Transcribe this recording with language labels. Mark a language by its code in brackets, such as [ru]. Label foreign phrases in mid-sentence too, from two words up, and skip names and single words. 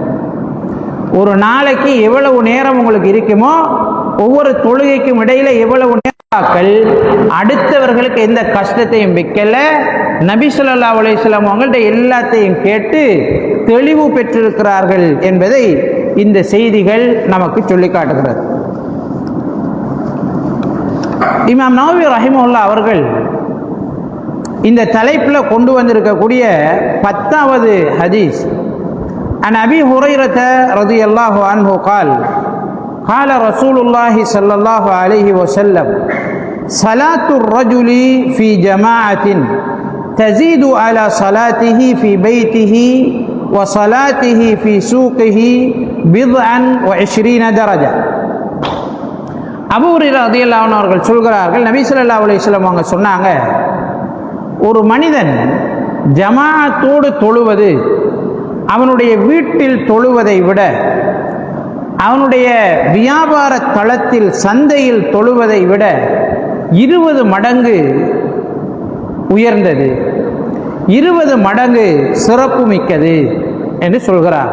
[ta] ஒரு நாளைக்கு எவ்வளவு நேரம் உங்களுக்கு இருக்குமோ, ஒவ்வொரு தொழுகைக்கும் இடையில எவ்வளவு நேரங்கள் அடுத்தவர்களுக்கு எந்த கஷ்டத்தையும் வைக்கல, நபி [ar] صلى الله عليه وسلم [ta] அவங்கள்ட்ட எல்லாத்தையும் கேட்டு தெளிவு பெற்றிருக்கிறார்கள் என்பதை இந்த செய்திகள் நமக்கு சொல்லி காட்டுகிறது. இமாம் நவவி ரஹிமஹுல்லாஹ் அவர்கள் இந்த தலைப்பில் கொண்டு வந்திருக்கக்கூடிய 10வது ஹதீஸ், [ar] عن أبي هريرة رضي الله عنه قال قال رسول الله صلى الله عليه وسلم صلاة الرجل في جماعة تزيد على صلاته في بيته وصلاته في سوقه 20 درجة. [ta] அபூ ஹுரைரா [ar] رضي الله عنه [ta] அவர்கள் சொல்கிறார்கள், நபி [ar] صلى الله عليه وسلم [ta] அவங்க சொன்னாங்க, ஒரு மனிதன் ஜமாஅத்தோடு தொழுவது அவனுடைய வீட்டில் தொழுவதை விட, அவனுடைய வியாபார தளத்தில் சந்தையில் தொழுவதை விட 20 மடங்கு உயர்ந்தது, 20 மடங்கு சிறப்பு மிக்கது என்று சொல்கிறார்.